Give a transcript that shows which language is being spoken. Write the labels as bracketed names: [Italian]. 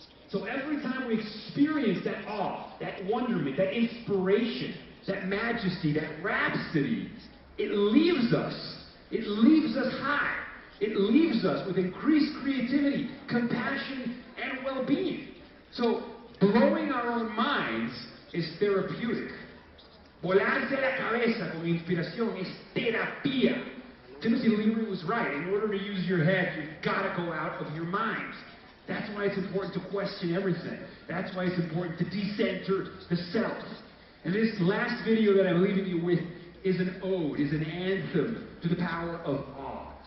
[English] So every time we experience that awe, that wonderment, that inspiration, that majesty, that rhapsody, it leaves us high. It leaves us with increased creativity, compassion, and well-being. So blowing our own minds is therapeutic. [Spanish] Volarse la cabeza con inspiración es terapia. [English] Timothy Leary was right. In order to use your head, you've got to go out of your mind. That's why it's important to question everything. That's why it's important to decenter the self. And this last video that I'm leaving you with is an ode, is an anthem to the power of awe.